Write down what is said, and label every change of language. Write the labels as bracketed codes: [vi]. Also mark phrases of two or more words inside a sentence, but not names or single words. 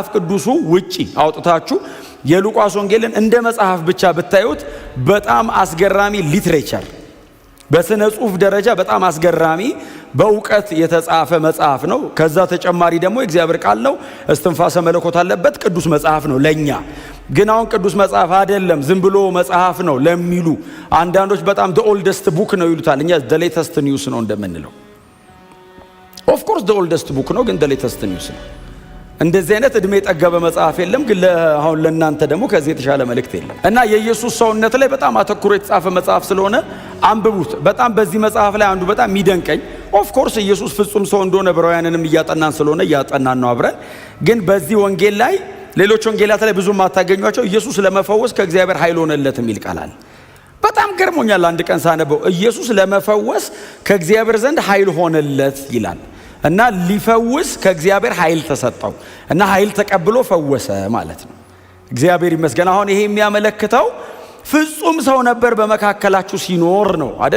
[am] ቅዱሱ ውጪ አውጥታችሁ የሉቃስ ወንጌልን እንደ መጽሐፍ ብቻ ብታዩት በጣም አስገራሚ ሊትሬቸር፣ በስነ ጽሑፍ ደረጃ በጣም አስገራሚ በእውቀት የተጻፈ መጽሐፍ ነው። ከዛ ተጨማሪ ደግሞ የእግዚአብሔር ቃል ነው። እስትንፋሰ መለኮት አለበት። ቅዱስ መጽሐፍ ነው ለኛ። ግን አሁን ቅዱስ መጽሐፍ አይደለም ዝም ብሎ መጽሐፍ ነው ለሚሉ አንዳንዶች በጣም [en] the oldest book [am] ነው ይሉታል። እኛ [en] the latest news [am] ነው እንደምንለው። [en] of course the oldest book [am] ነው፣ ግን [en] the latest news [am] ነው። እንደዚህ አይነት እድሜ የጠገበ መጽሐፍ የለም። ግን አሁን ለእናንተ ደግሞ ከዚህ የተሻለ መልእክት የለም እና የኢየሱስ ሰውነት ላይ በጣም አተኩሮ የተጻፈ መጽሐፍ ስለሆነ አንብቡት። በጣም በዚህ መጽሐፍ ላይ አንዱ በጣም የሚደንቀኝ [en] of course [am] ኢየሱስ ፍጹም ሰው እንደሆነ ዕብራውያንንም እያጠናን ስለሆነ እያጠናን ነው አብረን። ግን በዚህ ወንጌል ላይ ሌሎች ወንጌላት ላይ ብዙ ማታገኟቸው ኢየሱስ ለመፈወስ ከእግዚአብሔር ኃይል ሆነለት የሚል ቃል አለ። በጣም ገርሞኛል። አንድ ቀን ሳነበው ኢየሱስ ለመፈወስ ከእግዚአብሔር ዘንድ ኃይል ሆነለት ይላል እና ሊፈውስ ከእግዚአብሔር ኃይል ተሰጠው እና ኃይል ተቀብሎ ፈወሰ ማለት ነው። እግዚአብሔር ይመስገን። አሁን ይሄ የሚያመለክተው ፍጹም ሰው ነበር በመካከላችሁ ሲኖር ነው አይደል?